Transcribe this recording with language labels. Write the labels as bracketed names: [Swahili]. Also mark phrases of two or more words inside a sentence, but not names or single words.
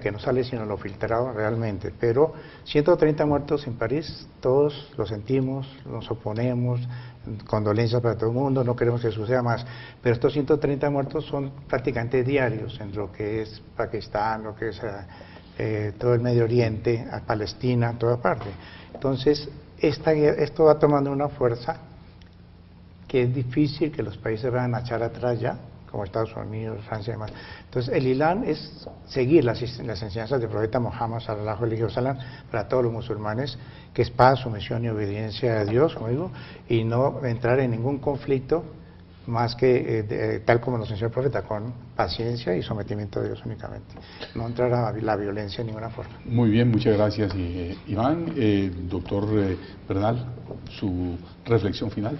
[Spanish] Que no sale sino lo filtrado realmente, pero 130 muertos en París, todos lo sentimos, nos oponemos, condolencias para todo el mundo, no queremos que suceda más, pero estos 130 muertos son prácticamente diarios en lo que es Pakistán, lo que es todo el Medio Oriente, a Palestina, toda parte. Entonces, esto va tomando una fuerza que es difícil que los países vayan a echar atrás ya, como Estados Unidos, Francia y demás. Entonces, el Islam es seguir las enseñanzas del profeta Muhammad [Arabic] صلى الله عليه وسلم [Spanish] para todos los musulmanes, que es paz, sumisión y obediencia a Dios, como digo, y no entrar en ningún conflicto más que tal como nos enseñó el profeta, con paciencia y sometimiento a Dios únicamente. No entrar a la violencia de ninguna forma. Muy bien, muchas gracias, Iván. Doctor Bernal, su reflexión final.